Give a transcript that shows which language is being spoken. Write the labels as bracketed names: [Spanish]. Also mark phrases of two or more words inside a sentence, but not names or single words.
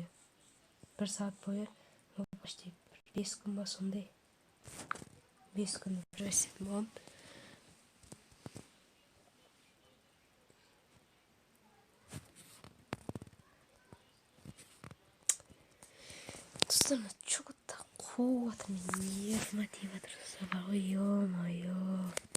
[Kazakh] 1 сағат бойы почти 5 күн ба сондай. 5 күн выживать ететін болған. Достар, [Russian] что такое-то мне мотиватор собрал, ё-моё.